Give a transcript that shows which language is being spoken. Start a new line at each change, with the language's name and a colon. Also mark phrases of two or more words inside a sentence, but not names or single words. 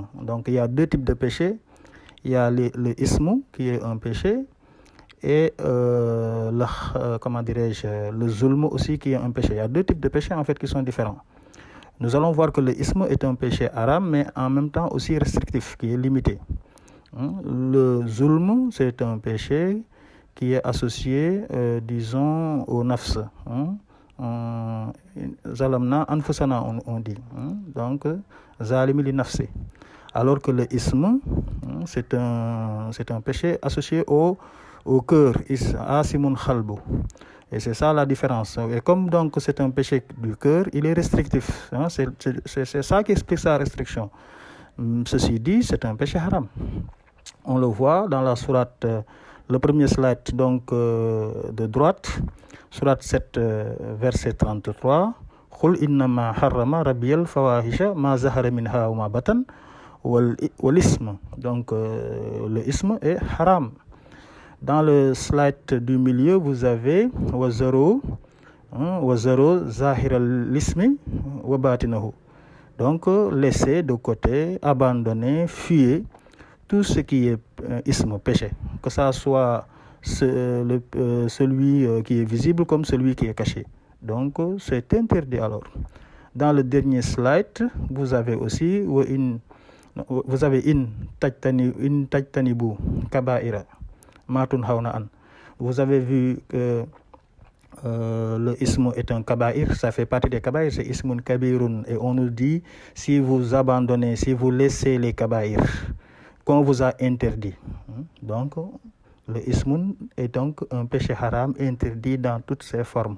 French: Donc il y a 2 types de péchés. Il y a le ism qui est un péché, et le zulm aussi qui est un péché. Il y a 2 types de péchés en fait qui sont différents. Nous allons voir que le ism est un péché haram, mais en même temps aussi restrictif, qui est limité. Le zulm, c'est un péché qui est associé, disons, au nafs.
Arabic: ظلمنا أنفسنا,
French: on dit. Donc,
Arabic: ظالم لنفسي.
French: Alors que le ism, c'est un péché associé au cœur,
Arabic: آثم قلبه.
French: Et c'est ça la différence. Et comme donc c'est un péché du cœur, il est restrictif. C'est ça qui explique sa restriction. Ceci dit, c'est un péché haram. On le voit dans la sourate, le premier slide donc de droite, sourate 7, verset 33.
Arabic: قل إنما حرم ربي الفواحش ما ظهر منها وما بطن والإثم.
French: Donc le ism est haram. Dans le slide du milieu, vous avez
Arabic: وذروا ظاهر الإثم وباطنه.
French: Donc laissez de côté, abandonner, fuyez tout ce qui est ism, péché, que ça soit celui qui est visible comme celui qui est caché. Donc c'est interdit alors. Dans le dernier slide, vous avez aussi
Arabic: إن تجتنبوا كبائر ما تنهون عنه.
French: Vous avez vu que le ism est un kaba'ir, ça fait partie des kaba'ir, c'est
Arabic: إثم كبير.
French: Et on nous dit, si vous abandonnez, si vous laissez les kaba'ir qu'on vous a interdit. Donc le ismun est donc un péché haram interdit dans toutes ses formes.